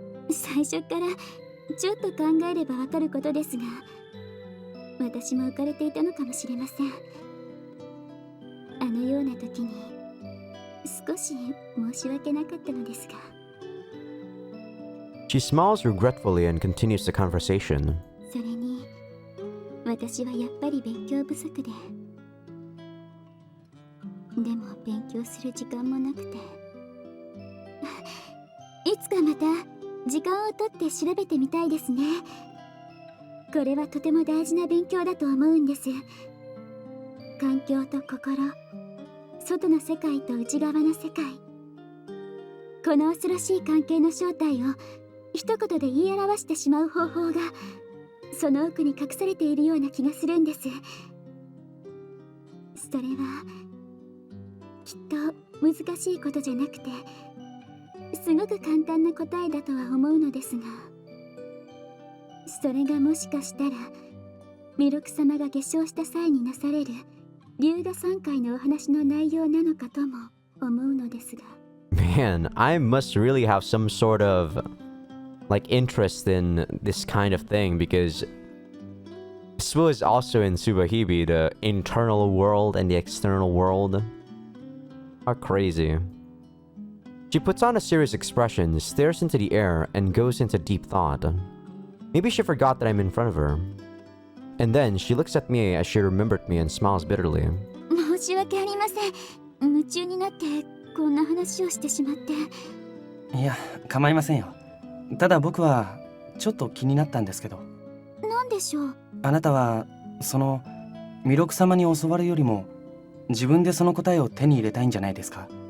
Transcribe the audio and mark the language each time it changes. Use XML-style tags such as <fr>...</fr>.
<ja>最初からちょっと考えればわかることですが、私も浮かれていたのかもしれません。あのような時に少し申し訳なかったのですが。</ja> <en>She smiles regretfully and continues the conversation.</en> <ja>それに私はやっぱり勉強不足で、でも勉強する時間もなくて、いつかまた時間をとって調べてみたいですね。これはとても大事な勉強だと思うんです。環境と心、外の世界と内側の世界、この恐ろしい関係の正体を一言で言い表してしまう方法がその奥に隠されているような気がするんです。それはきっと難しいことじゃなくて、すごく簡単な答えだとは思うのですが、それがもしかしたら弥勒様が下生した際になされる龍河三回のお話の内容なのかとも思うのですが。</ja> <en>Man, I must really have some sort of like interest in this kind of thing, because this was also in Subahibi, the internal world and the external world How crazy. She puts on a serious expression, stares into the air, and goes into deep thought. Maybe she forgot that I'm in front of her. And then she looks at me as she remembered me and smiles bitterly.</en> <ja>申し訳ありません。夢中になってこんな話をしてしまって。いや、構いませんよ。ただ僕はちょっと気になったんですけど。なんでしょう。あなたはその弥勒様に教わるよりも自分でその答えを手に入れたいんじゃないですか。</ja>